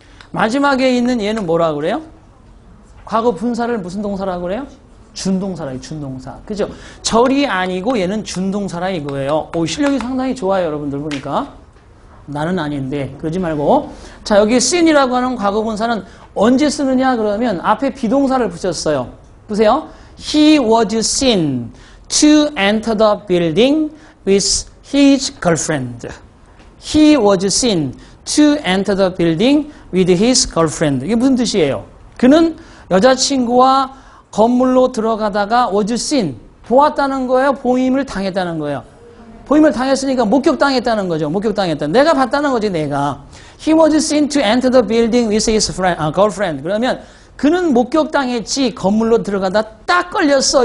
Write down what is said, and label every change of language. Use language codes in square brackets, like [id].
[ko] 마지막에 있는 얘는 뭐라고 그래요? 과거분사를 무슨 동사라고 그래요? 준동사라, 준동사. 그죠? 절이 아니고 얘는 준동사라 이거예요. 오, 실력이 상당히 좋아요, 여러분들 보니까. 나는 아닌데, 그러지 말고. 자, 여기 seen이라고 하는 과거분사는 언제 쓰느냐, 그러면 앞에 비동사를 붙였어요. 보세요. [en] He was seen to enter the building with his girlfriend. He was seen to enter the building with his girlfriend. [ko] 이게 무슨 뜻이에요? 그는 여자친구와 건물로 들어가다가 [en] was seen, [ko] 보았다는 거예요? 보임을 당했다는 거예요? 보임을 당했으니까 목격당했다는 거죠. 목격당했다. 내가 봤다는 거지, 내가. [en] He was seen to enter the building with his girlfriend. [ko] 그러면 그는 목격당했지, 건물로 들어가다 딱 걸렸어.